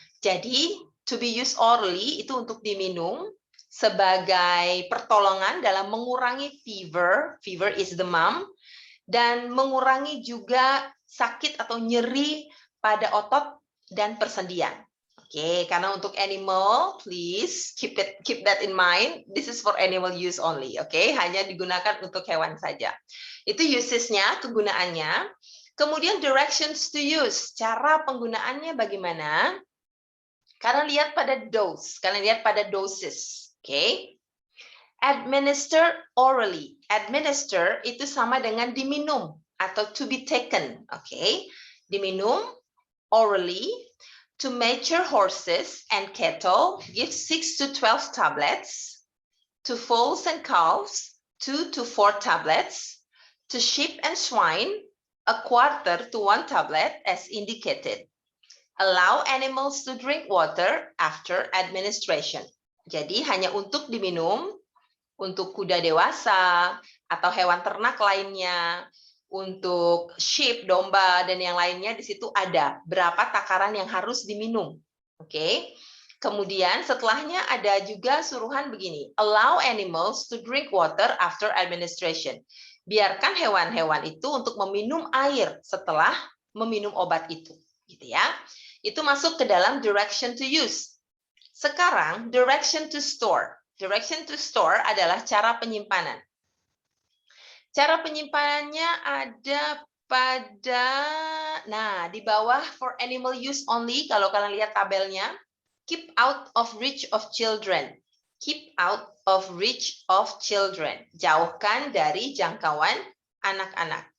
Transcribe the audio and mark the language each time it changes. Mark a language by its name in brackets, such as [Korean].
[Indonesian] Jadi, to be used orally itu untuk diminum sebagai pertolongan dalam mengurangi fever, fever is demam, dan mengurangi juga sakit atau nyeri pada otot dan persendian. Oke, karena untuk [English] animal, please keep that in mind. This is for animal use only. [Indonesian] Oke, hanya digunakan untuk hewan saja. Itu usesnya, kegunaannya. Kemudian directions to use, cara penggunaannya bagaimana? Karena lihat pada dose, kalian lihat pada doses. Oke. [English] Administer orally. [Indonesian] Administer itu sama dengan diminum atau to be taken. Oke. Diminum orally. [English] To mature horses and cattle, give 6 to 12 tablets. To foals and calves, 2 to 4 tablets. To sheep and swine, a quarter to 1 tablet as indicated. Allow animals to drink water after administration. [Indonesian] Jadi hanya untuk diminum, untuk kuda dewasa atau hewan ternak lainnya, untuk sheep, domba, dan yang lainnya di situ ada berapa takaran yang harus diminum. Oke. Kemudian setelahnya ada juga suruhan begini, [English] allow animals to drink water after administration. [Indonesian] Biarkan hewan-hewan itu untuk meminum air setelah meminum obat itu, gitu ya. Itu masuk ke dalam direction to use. Sekarang direction to store. Direction to store adalah cara penyimpanan. Cara penyimpanannya ada pada, nah di bawah for animal use only, kalau kalian lihat tabelnya, [English] keep out of reach of children. Keep out of reach of children. [Indonesian] Jauhkan dari jangkauan anak-anak.